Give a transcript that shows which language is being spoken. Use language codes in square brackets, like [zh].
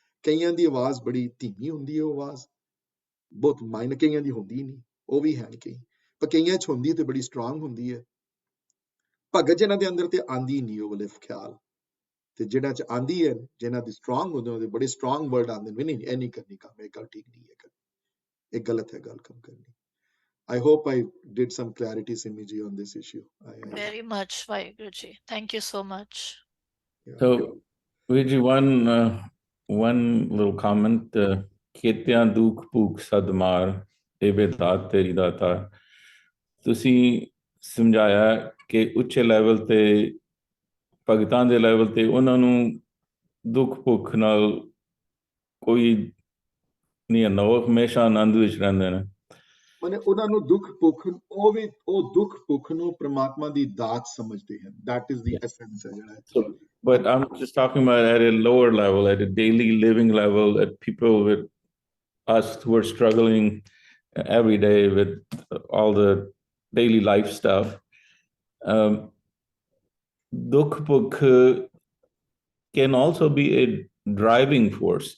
[pa] ਕਈਆਂ ਦੀ ਆਵਾਜ਼ ਬੜੀ ਧੀਮੀ ਹੁੰਦੀ ਹੈ, ਉਹ ਆਵਾਜ਼ ਬਹੁਤ ਮਾਈਨਰ, ਕਈਆਂ ਦੀ ਹੁੰਦੀ ਨਹੀਂ, ਉਹ ਵੀ ਹੈ ਕਈ, ਪਰ ਕਈਆਂ 'ਚ ਹੁੰਦੀ ਤੇ ਬੜੀ ਸਟਰੋਂਗ ਹੁੰਦੀ ਹੈ। ਭਗਤ ਜਿਹਨਾਂ ਦੇ ਅੰਦਰ ਤੇ ਆਂਦੀ ਨਹੀਂ ਉਹ ਵਾਲੇ ਖਿਆਲ, ਤੇ ਜਿਹੜਾ 'ਚ ਆਂਦੀ ਹੈ ਜਿਹਨਾਂ ਦੀ ਸਟਰੋਂਗ ਹੁੰਦੇ ਉਹਦੇ ਬੜੇ ਸਟਰੋਂਗ ਵਰਡ ਆਉਂਦੇ ਨੇ, ਨਹੀਂ ਇਹ ਨਹੀਂ ਕਰਨੀ ਕੰਮ, ਇਹ ਗੱਲ ਠੀਕ ਨਹੀਂ ਹੈ, ਇਹ ਗਲਤ ਹੈ ਗੱਲ ਕੰਮ ਕਰਨੀ। [en] I hope I did some clarity, Simi ji, on this issue. Very much, Vaheguru Ji. Thank you so much. Yeah. So, Viji, one little comment. [pa] Ketyan dukh puk sadmar ebe daat teri data. ਤੁਸੀਂ ਸਮਝਾਇਆ ਕਿ ਉੱਚੇ level ਤੇ ਭਗਤਾਂ ਦੇ level ਤੇ ਉਹਨਾਂ ਨੂੰ ਦੁੱਖ ਭੁੱਖ ਨਾਲ ਕੋਈ ਨਹੀਂ ਹੁੰਦਾ, ਉਹ ਹਮੇਸ਼ਾ ਆਨੰਦ ਵਿੱਚ ਰਹਿੰਦੇ ਨੇ। ਮਨੇ ਉਹਨਾਂ ਨੂੰ ਦੁੱਖ ਭੁੱਖ ਉਹ ਦੁੱਖ ਭੁੱਖ ਨੂੰ ਪ੍ਰਮਾਤਮਾ ਦੀ ਦਾਤ ਸਮਝਦੇ ਹਨ, [en] that is the essence [pa] ਹੈ ਜਿਹੜਾ। [en] But I'm just talking about at a lower level, at a daily living level, at people with us who are struggling every day with all the daily life stuff. Dukh Pukh can also be a driving force.